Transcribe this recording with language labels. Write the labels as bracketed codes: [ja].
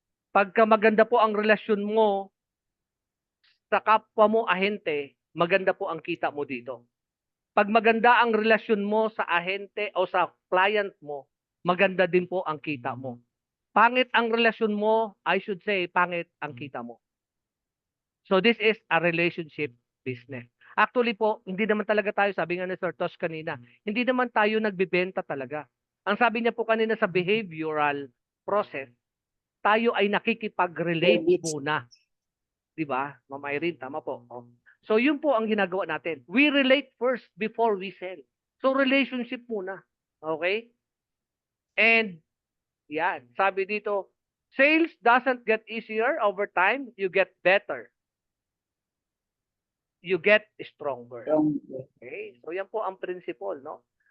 [tl] Pagka maganda po ang relasyon mo sa kapwa mo ahente, maganda po ang kita mo dito. Pag maganda ang relasyon mo sa ahente o sa client mo, maganda din po ang kita mo. Pangit ang relasyon mo, [en] I should say, [tl] pangit ang kita mo. [en] So this is a relationship business. [tl] Actually po, hindi naman talaga tayo, sabi nga ni Sir Tosh kanina, hindi naman tayo nagbibenta talaga. Ang sabi niya po kanina sa behavioral process, tayo ay nakikipag-relate muna. Diba? Ma'am Irene, tama po. So yun po ang ginagawa natin. [en] We relate first before we sell. [tl] So relationship muna. [en] Okay? And [tl] yan, sabi dito, [en] sales doesn't get easier over time, you get better. You get stronger. Okay? So [tl] yan po ang [en] principle, no?